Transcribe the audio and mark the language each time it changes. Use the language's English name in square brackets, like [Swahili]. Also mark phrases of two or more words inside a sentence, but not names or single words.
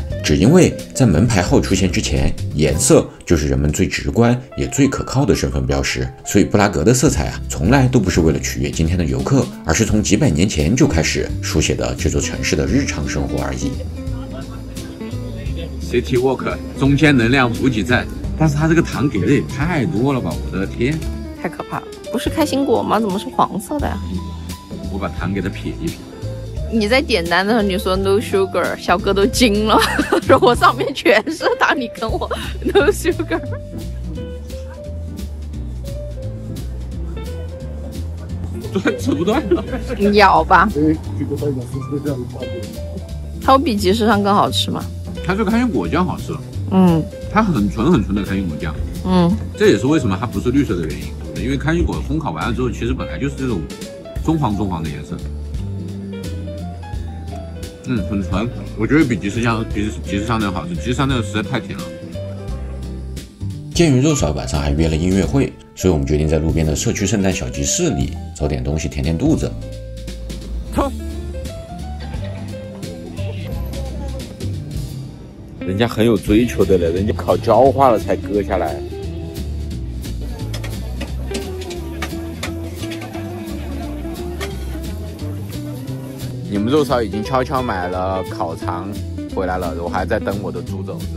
[Chinese] 只因為在門牌號出現之前，顏色就是人們最直觀也最可靠的身份標識，所以布拉格的色彩啊，從來都不是為了取悅今天的遊客，而是從幾百年前就開始書寫的這座城市的日常生活而已。 [English] City Walk [Chinese] 中間能量補給站，但是它這個糖給的也太多了吧，我的天！太可怕了，不是開心果嗎？怎麼是黃色的呀？我把糖給它撇一撇。你在點單的時候你說 [English] no sugar， [Chinese] 小哥都驚了，說我上面全是糖，你跟我 [English] no sugar。 [Chinese] 吃不断了，你咬吧。它有比集市上更好吃吗？它这个开心果酱好吃。它很纯的开心果酱。这也是為什麼它不是綠色的原因，因為開心果烘烤完了之後，其實本來就是這種棕黃的顏色。很純，我覺得比集市上那個好吃，集市上那個實在太甜了。鑑於肉嫂晚上還約了音樂會，所以我們決定在路邊的社區聖誕小集市裡找點東西填肚子。人家很有追求的了，人家烤焦化了才割下來。你們肉嫂已經悄悄買了烤腸回來了，我還在等我的豬肘子。